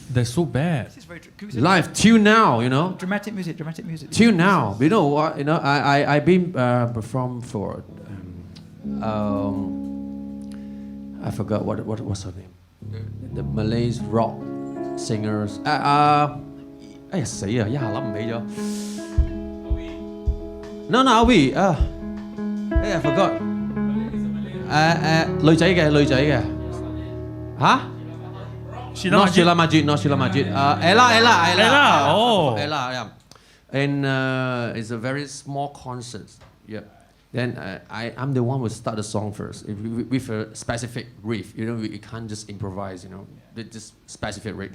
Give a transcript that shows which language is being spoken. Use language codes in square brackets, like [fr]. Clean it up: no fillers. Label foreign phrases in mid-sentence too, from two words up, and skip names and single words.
[en] They're so bad. This is very life till now, Dramatic music. Till now, you know what? I've been performed for. I forgot what was her name. The Malay rock singers. [yue] 哎呀死啊！一下諗唔起咗。 [en] No, we. I forgot. [yue] 女仔嘅。 [en] 吓？ Not Sheila Majid. Ella. Oh. Ella, yeah. And it's a very small concert. Yeah. Then I'm the one who start the song first with a specific riff. We can't just improvise. Just specific riff.